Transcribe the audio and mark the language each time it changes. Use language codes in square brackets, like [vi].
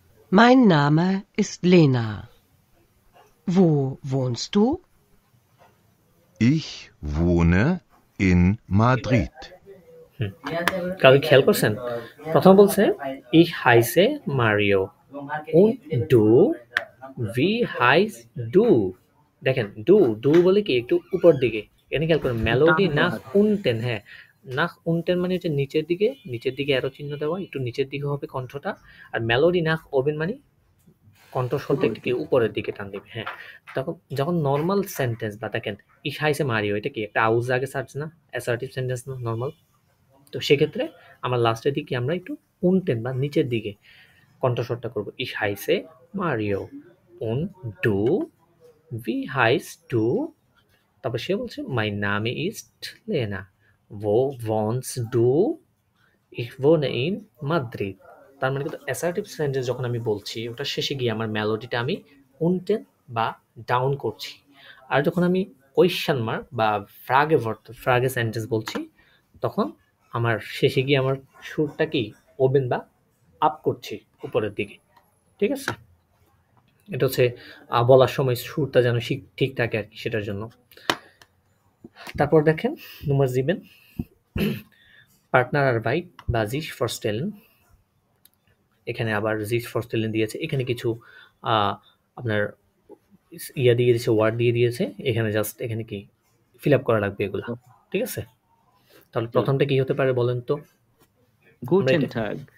[de] Mein Name ist Lena. Wo wohnst du? Ich wohne in Madrid. [bn] কারো খেয়াল করছেন? প্রথম বলছে [de] ich heiße Mario und du wie heißt du? [bn] দেখেন do বলে কি একটু উপর দিকে, এখানে খেয়াল করেন মেলোডি টান [de] নাক [bn] দেওয়া। [de] উনটেন। [bn] হ্যাঁ, [de] নাক উনটেন [bn] মানে হচ্ছে নিচের দিকে অ্যারো চিহ্ন দেওয়া, একটু নিচের দিকে হবে কণ্ঠটা। আর মেলোডি [de] নাক ওবেন [bn] মানে কণ্ঠস্বরটা একটু কি উপরের দিকে টান দিবে। হ্যাঁ, তখন যখন নর্মাল সেন্টেন্স বা দেখেন [de] ich heiße Mario, [bn] এটা কি একটা আউজ আগে সার্চ না, অ্যাসার্টিভ সেন্টেন্স না নর্মাল। তো সেক্ষেত্রে আমার লাস্টের দিকে আমরা একটু উনটেন বা নিচের দিকে কণ্ঠস্বরটা করবো। [de] Ich heiße Mario und du wie heißt du? [bn] তারপর সে বলছে [de] mein Name ist Lena. Wo wohnst du? Ich wohne in Madrid. [bn] তার মানে কিন্তু অ্যাসার্টিভ সেন্টেন্স যখন আমি বলছি ওটা শেষে গিয়ে আমার মেলোডিটা আমি উনটেন বা ডাউন করছি। আর যখন আমি কোয়েশ্চেন মার্ক বা ফ্রাগে সেন্টেন্স বলছি তখন আমার শেষে গিয়ে আমার সুরটা কি ওবেন বা আপ করছি উপরের দিকে। ঠিক আছে? এটা হচ্ছে বলার সময় সুরটা যেন ঠিক থাকে আর কি, সেটার জন্য। তারপর দেখেন [de] Nummer 7 Partnerarbeit [bn] বা [de] sich vorstellen। [bn] এখানে আবার [de] sich vorstellen [bn] দিয়েছে। এখানে কিছু আপনার ইয়া দিয়ে দিয়েছে, ওয়ার্ড দিয়ে দিয়েছে। এখানে জাস্ট এখানে কি ফিল আপ করা লাগবে এগুলা। ঠিক আছে? তাহলে জি। প্রথমটা কি হতে পারে বলেন তো? [de] Guten Tag.